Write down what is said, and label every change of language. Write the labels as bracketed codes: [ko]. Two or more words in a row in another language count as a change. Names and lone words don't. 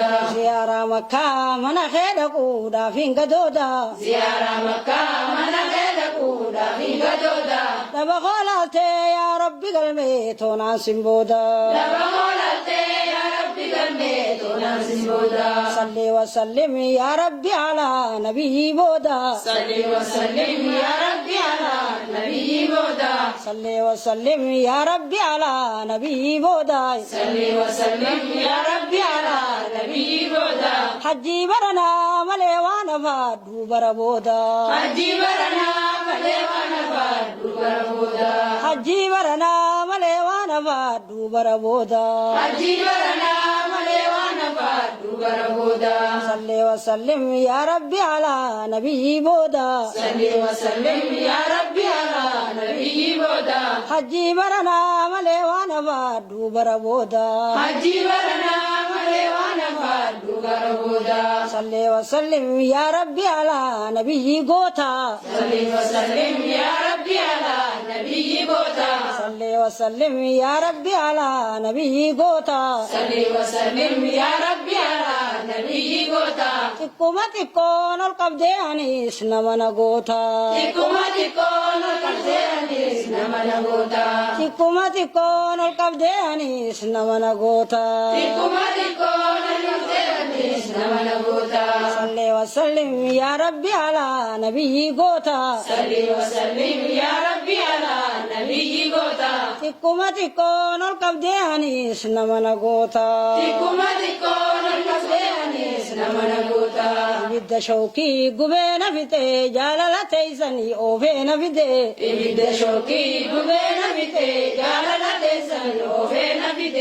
[om] Ziyaaraa makkaa mana kee dhaquudhaaf hin gadooda. Ziyaaraa makkaa mana kee dhaquudhaaf hin gadooda. Daba hoolaaltee [ar] يا رب [om] galmee toonaan simbooda. Daba hoolaaltee [ar] يا رب [om] galmee toonaan simbooda. [ar] صل وسلم يا ربي على النبي booda. صل وسلم يا ربي على النبي booda. صل وسلم يا ربي على النبي booda. صل وسلم يا ربي على النبي booda. [om] Hajji baranaa malee waan afaadhu bara booda. Hajji baranaa malee waan afaadhu bara booda. Hajji baranaa malee waan afaadhu bara booda. Hajji baranaa malee waan afaadhu bara booda. [ar] صل وسلم يا ربي على النبي booda. صل وسلم يا ربي على النبي booda. [om] Hajji baranaa malee waan afaadhu bara booda. Hajji baranaa malee waan afaadhu bara booda. [ar] صل وسلم يا ربي على النبي goota. صل وسلم يا ربي على النبي goota. صل وسلم يا ربي على النبي goota. صل وسلم يا ربي على النبي goota. [om] Xiqquma xiqqoon ol qabdee anis nama na goota. Xiqquma xiqqoon ol qabdee anis nama na goota. Xiqquma xiqqoon ol qabdee anis nama na goota. Xiqquma xiqqoon ol qabdee anis nama na goota. [ar] صل وسلم يا ربي على النبي goota. صل وسلم يا ربي على النبي goota. [om] Xiqquma xiqqoon ol qabdee anis nama na goota. Xiqquma xiqqoon ol qabdee anis nama na goota. Ibidda shawkii gubee na fite jaalala teessanii oofee na fite. Ibidda shawkii gubee na fite jaalala teessanii oofee na fite.